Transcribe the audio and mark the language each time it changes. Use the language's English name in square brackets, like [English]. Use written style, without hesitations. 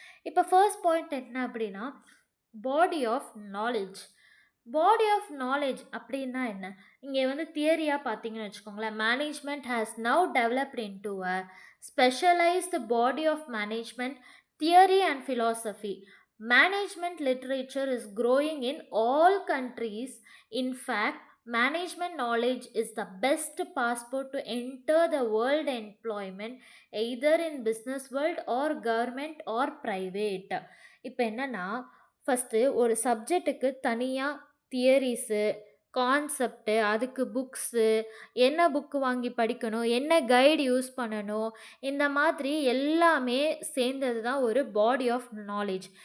[English] இப்போ first point [Tamil] என்ன அப்படின்னா, [English] Body of knowledge. Body of knowledge [Tamil] அப்படின்னா என்ன? இங்கே தியரியாக பார்த்தீங்கன்னு வச்சுக்கோங்களேன், [English] Management has now developed into a specialised body of management theory and philosophy. Management literature is growing in all countries. In fact, management knowledge is the best passport to enter the world employment, either in business world or government or private. [Tamil] இப்போ என்னன்னா, first ஒரு சப்ஜெக்ட்டுக்கு தனியாக theories, concept, அதுக்கு books, என்ன book வாங்கி படிக்கணும், என்ன கைடு யூஸ் பண்ணணும், இந்த மாதிரி எல்லாமே சேர்ந்தது தான் ஒரு பாடி ஆஃப் நாலேஜ்.